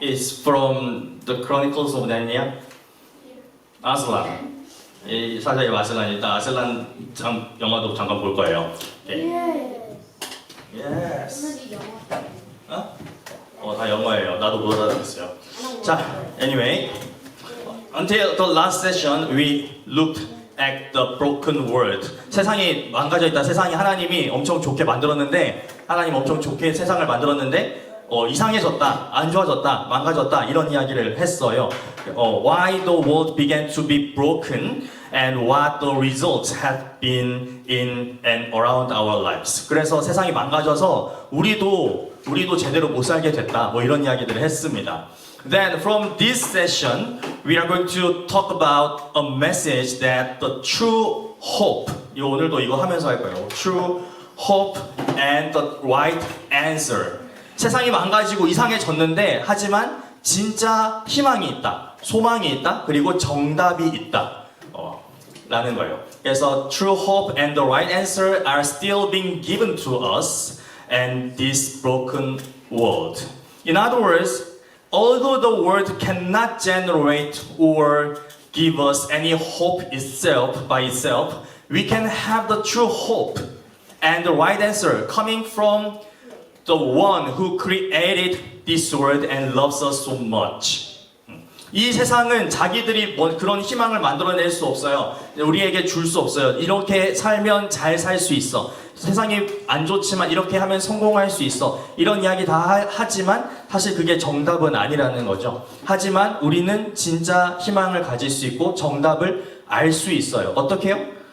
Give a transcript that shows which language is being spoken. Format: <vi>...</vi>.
<en>It's from the Chronicles of Narnia.</en> <ko>아슬란. 이 사자 이름 아슬란. 일단 아슬란 영화도 잠깐 볼 거예요. 오케이. Yes. 오늘이 영어. 다 영어예요. 나도 못 알아듣겠어요. 자,</ko> <en>anyway, until the last session, we looked at the broken world.</en> <ko>세상이 망가져 있다. 세상이 하나님이 엄청 좋게 만들었는데, 하나님 엄청 좋게 세상을 만들었는데, 이상해졌다, 안 좋아졌다, 망가졌다 이런 이야기를 했어요.</ko> <en>Why the world began to be broken and what the results have been in and around our lives.</en> <ko>그래서 세상이 망가져서 우리도 제대로 못 살게 됐다. 뭐 이런 이야기들을 했습니다.</ko> <en>Then from this session, we are going to talk about a message that the true hope.</en> <ko>오늘도 이거 하면서 할 거예요.</ko> <en>True hope and the right answer.</en> <ko>세상이 망가지고 이상해졌는데 하지만 진짜 희망이 있다, 소망이 있다, 그리고 정답이 있다 라는 거예요. 그래서</ko> <en>true hope and the right answer are still being given to us and this broken world. In other words, although the world cannot generate or give us any hope itself by itself, we can have the true hope and the right answer coming from the one who created this world and loves us so much.</en> <ko>이 세상은 자기들이 그런 희망을 만들어낼 수 없어요. 우리에게 줄 수 없어요. 이렇게 살면 잘 살 수 있어. 세상이 안 좋지만 이렇게 하면 성공할 수 있어. 이런 이야기 다 하지만 사실 그게 정답은 아니라는 거죠. 하지만 우리는 진짜 희망을 가질 수 있고 정답을 알 수 있어요. 어떻게 해요?</ko>